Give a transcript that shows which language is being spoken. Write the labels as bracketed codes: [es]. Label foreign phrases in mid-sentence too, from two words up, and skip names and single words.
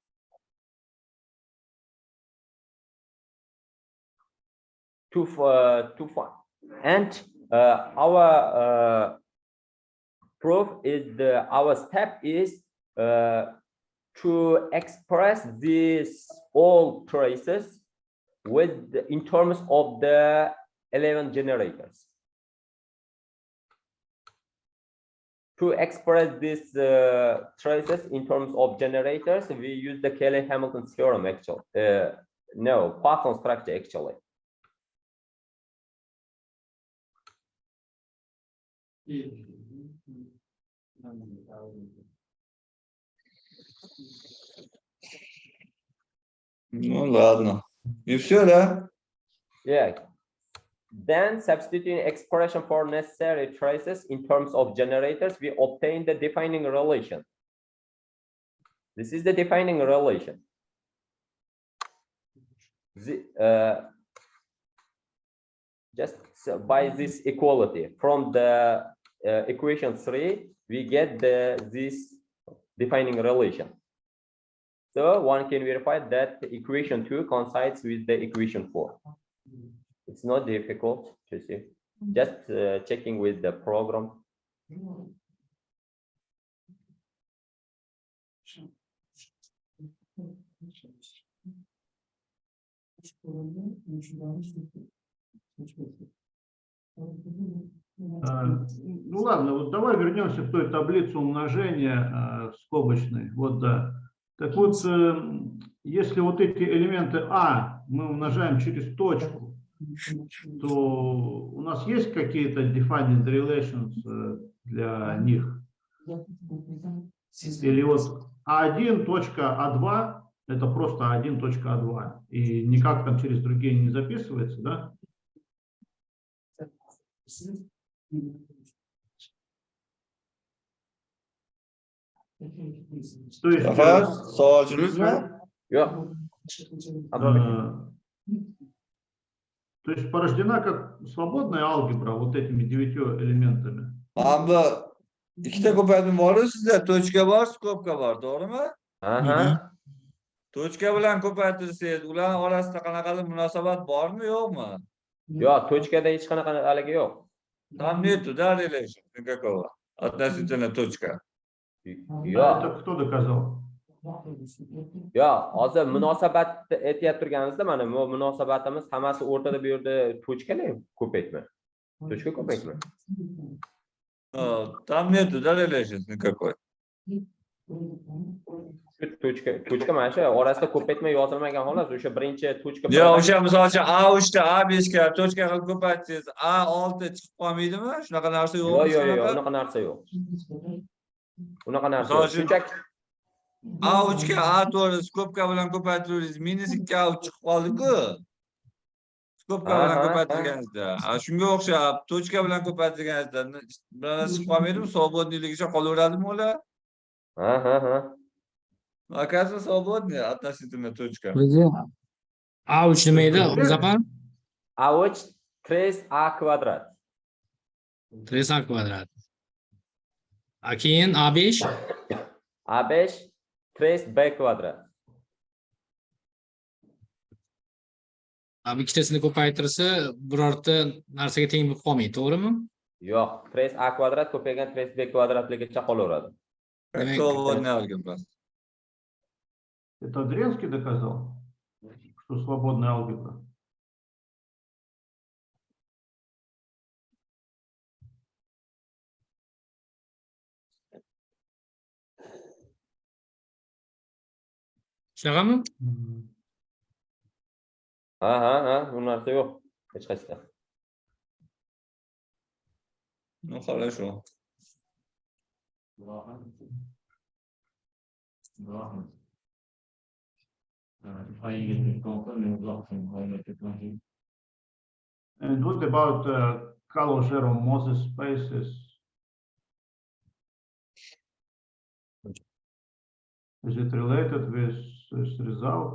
[en] And our proof is our step is to express these all traces in terms of the 11 generators. To express these traces in terms of generators, we use the Cayley-Hamilton theorem actually. No, Poisson structure actually. [ru] Ну ладно. И все, да? [en] Yeah. Then substituting expression for necessary traces in terms of generators, we obtain the defining relation. This is the defining relation. Just by this equality from the equation 3, we get this defining relation. So one can verify that equation 2 coincides with the equation 4. It's not difficult to see. Just checking with the program. [ru] Ну ладно, вот давай вернемся к той таблице умножения скобочной. Вот да. Так вот, если вот эти элементы А мы умножаем через точку, то у нас есть какие-то [en] defined relations [ru] для них? Или вот А1 точка А2 это просто А1 точка А2 и никак там через другие не записывается, да? То есть, то есть порождена как свободная алгебра вот этими 9 элементами. [uz] İkide ko'paytma bor sizda, tochka bor, skobka bor, to'g'rimi? Aha. Tochka bilan ko'paytirsangiz, ularning orasida qanaqadir munosabat bormi, yo'qmi? Yo'q, tochkada hech qanaqa haligi yo'q. [ru] Там нету, да, relation никакого относительно точка. Это кто доказал? [uz] Yo'q, hozir munosabat aytib turganimizda mana bu munosabatimiz hammasi o'rtada bu yerda tochkalar ko'paytma. Tochka ko'paytma. [ru] Там нету, да, relation никакой. [uz] Tochka mana shu orasida ko'paytma yozilmagan xolos, o'sha birinchi tochka. Yo'q, o'sha masalan A3 ta A5 ga tochka qilib ko'paytsangiz, A6 chiqib qolmaydimi? Shunaqa narsa yo'qmi? Yo'q, unaqa narsa yo'q. Unaqa narsa yo'q. A3'ga A4 skobka bilan ko'paytirsangiz minus 2A3 chiqib qoldi-ku. Skobka bilan ko'paytirganingizda. Shunga o'xshab tochka bilan ko'paytirganingizda bir narsa chiqib qolmaydimi? Свободныйligicha qolaveradimi ular? [ru] Оказывается, свободный относительно точка. [uz] A3 nima edi? Zapan? A3 3A kvadrat. 3A kvadrat. Keyin A5? A5 3B kvadrat. Ikkitasini ko'paytirsa, birorta narsaga teng bo'lib qolmaydi, to'g'rimi? Yo'q, 3A kvadrat ko'paygan 3B kvadratligicha qolaveradi. [ru] Свободная алгебра. Это Дренский доказал, что свободная алгебра. [uz] Shunaqami? Bu narsa yo'q. Hech qaysida. [ru] Ну, хорошо. [en] And what about Calo-Moses spaces? Is it related with this result?